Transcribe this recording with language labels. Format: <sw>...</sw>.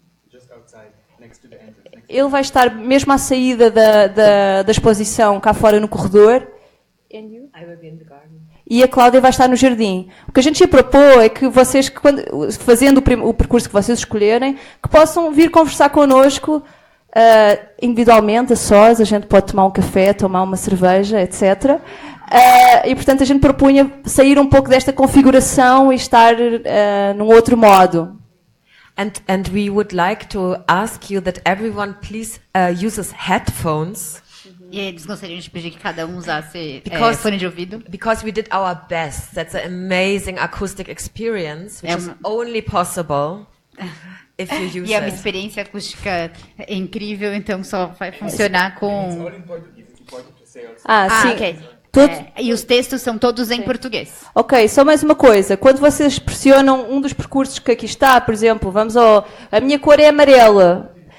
<en>Just outside, next to the entrance.</en> <pt>Ele vai estar mesmo à saída da exposição, cá fora no corredor.</pt> <en>And you? I will be in the garden.</en> <pt>E a Cláudia vai estar no jardim. O que a gente ia propor é que vocês, fazendo o percurso que vocês escolherem, que possam vir conversar connosco individualmente, a sós. A gente pode tomar um café, tomar uma cerveja, etc. E, portanto, a gente propunha sair um pouco desta configuração e estar num outro modo.</pt> <en>And we would like to ask you that everyone please uses headphones.</en> <pt>E eles gostariam de pedir que cada um usasse fone de ouvido.</pt> <en>Because we did our best. That's an amazing acoustic experience, which is only possible if you use it.</en> <pt>E é uma experiência acústica incrível, então só vai funcionar com... sim.</pt> <en>Okay.</en> <pt>E os textos são todos em português. Ok, só mais uma coisa. Quando vocês pressionam um dos percursos que aqui está, por exemplo, a minha cor é amarela.</pt>